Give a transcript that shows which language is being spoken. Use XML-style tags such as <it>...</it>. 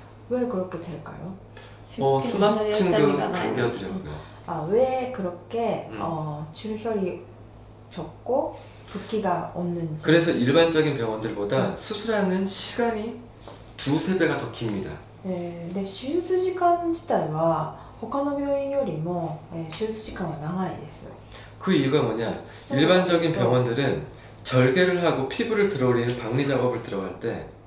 <ko>왜 그렇게 될까요? 스마스층도 당겨드렸고요. 아, 왜 그렇게 출혈이 적고 붓기가 없는지. 그래서 일반적인 병원들보다 수술하는 시간이 두세 배가 더 깁니다.</ko> <ja>네, 手術時間自体は他の病院よりも、手術時間は長いです。</ja> <ko>그 이유가 뭐냐? 일반적인 병원들은 절개를 하고 피부를 들어올리는 박리 작업을 들어갈 때</ko>